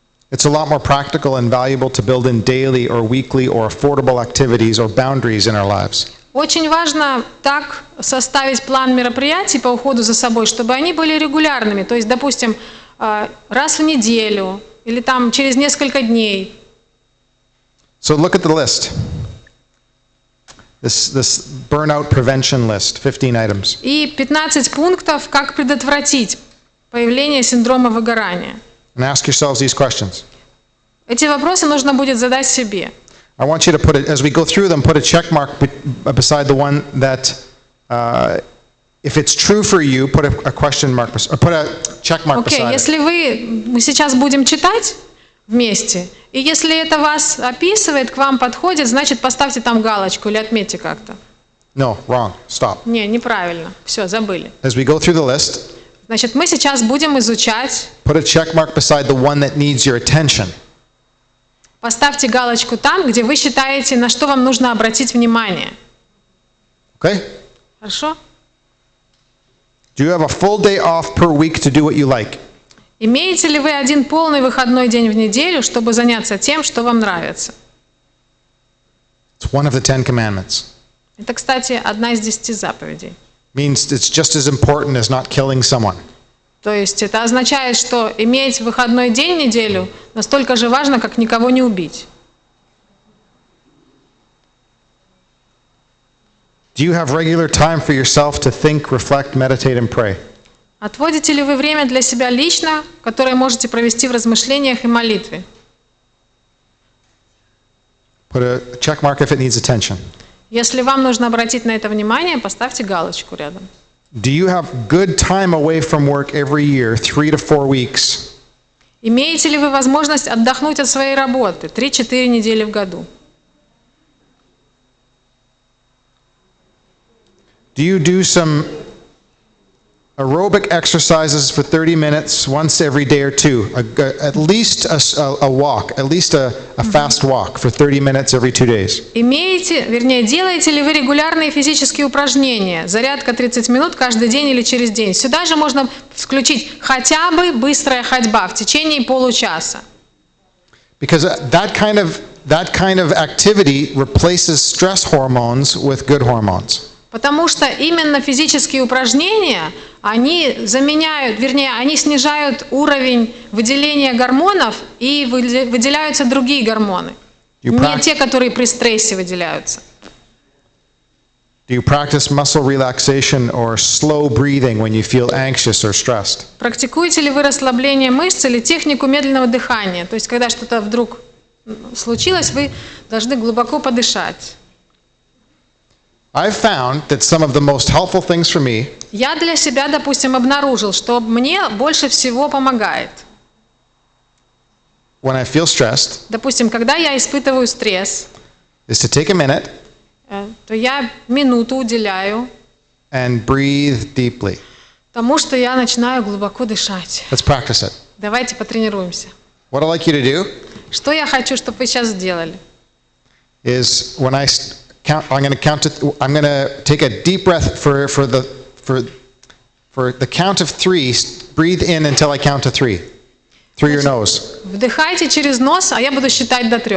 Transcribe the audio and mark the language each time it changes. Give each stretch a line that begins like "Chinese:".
English: It's a lot more practical and valuable to build in daily or weekly or affordable activities or boundaries in our lives.
Russian: Очень важно так составить план мероприятий по уходу за собой, чтобы они были регулярными. То есть, допустим, раз в неделю или там через несколько дней.
English: So look at the list. This burnout prevention list, 15 items.
Russian: И 15 пунктов, как предотвратить появление синдрома выгорания.
English: And ask yourselves these questions.
Russian: Эти вопросы нужно будет задать себе.
English: I want you to put it, as we go through them, put a check mark beside the one that, if it's true for you, put a question mark, or put a check mark beside it.
Russian: Если мы сейчас будем читать вместе, и если это вас описывает, к вам подходит, значит, поставьте там галочку или отметьте как-то.
English: No, wrong. Stop.
Russian: Не, неправильно. Все, забыли.
English: As we go through the list,
Russian: Значит, мы сейчас будем изучать.
English: put a check mark beside the one that needs your attention.
Russian: Поставьте галочку там, где вы считаете, на что вам нужно обратить внимание.
English: Okay?
Russian: Хорошо?
English: Do you have a full day off per week to do what you like?
Russian: Имеете ли вы один полный выходной день в неделю, чтобы заняться тем, что вам нравится?
English: It's one of the 10 commandments.
Russian: Это, кстати, одна из 10 заповедей.
English: Means it's just as important as not killing someone.
Russian: То есть это означает, что иметь выходной день в неделю настолько же важно, как никого не убить.
English: Do you have regular time for yourself to think, reflect, meditate, and pray?
Russian: Отводите ли вы время для себя лично, которое можете провести в размышлениях и молитве?
English: Put a check mark if it needs attention.
Russian: Если вам нужно обратить на это внимание, поставьте галочку рядом.
English: Do you have good time away from work every year, 3 to 4 weeks?
Russian: Имеете ли вы возможность отдохнуть от своей работы 3-4 недели в году?
English: Do you do some Aerobic exercises for 30 minutes once every day or two. At least a walk, at least a fast walk for 30 minutes every 2 days.
Russian: Делаете ли вы регулярные физические упражнения? Зарядка 30 минут каждый день или через день. Сюда же можно включить хотя бы быстрая ходьба в течение получаса.
English: Because that kind of activity replaces stress hormones with good hormones.
Russian: Потому что именно физические упражнения, они заменяют, они снижают уровень выделения гормонов и выделяются другие гормоны. Не те, которые при стрессе выделяются.
English: Do you practice muscle relaxation or slow breathing when you feel anxious or stressed?
Russian: Практикуете ли вы расслабление мышц или технику медленного дыхания? То есть, когда что-то вдруг случилось, вы должны глубоко подышать.
English: I've found that some of the most helpful things for me
Russian: Я для себя, допустим, обнаружил, что мне больше всего помогает.
English: when I feel stressed
Russian: Допустим, когда я испытываю стресс,
English: is to take a minute
Russian: то я минуту уделяю
English: and breathe deeply.
Russian: тому, что я начинаю глубоко дышать.
English: Let's practice it.
Russian: Давайте потренируемся.
English: What I'd like you to do
Russian: Что я хочу, чтобы вы сейчас сделали?
English: is when I count, I'm going to take a deep breath for the count of 3. Breathe in until I count to 3 through your nose.
Russian: Вдыхайте через нос, а я буду считать до 3.